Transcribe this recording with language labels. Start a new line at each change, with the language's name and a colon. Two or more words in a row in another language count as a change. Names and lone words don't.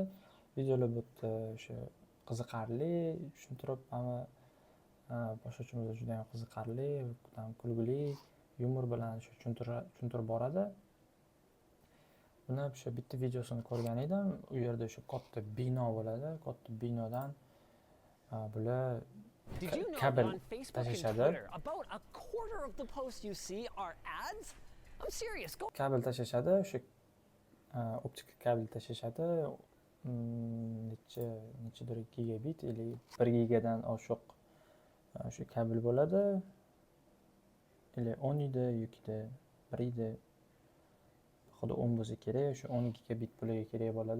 Uzbek: Videolar bu yerda o'sha qiziqarli, tushuntirib, boshlovchimiz juda ham qiziqarli, kulgili, yumor bilan tushuntirib boradi. Buni o'sha bitta videosini ko'rgan edim. U yerda o'sha katta bino bo'ladi. Katta binodan bular
English: Did you know
Uzbek: kabel
English: that on Facebook and
Uzbek: tashishadi.
English: Twitter, about a quarter of the posts you see are ads? I'm serious. Go.
Uzbek: Kabel tashishadi, o'sha optik kabel tashishadi. Nechadir gigabit или 1 gigadan oshiq shu kabel bo'ladi. Или 10 ida, yukida 1 ida. Xudo 10 bo'lsa kerak, o'sha 10 gigabit bularga kerak bo'ladi.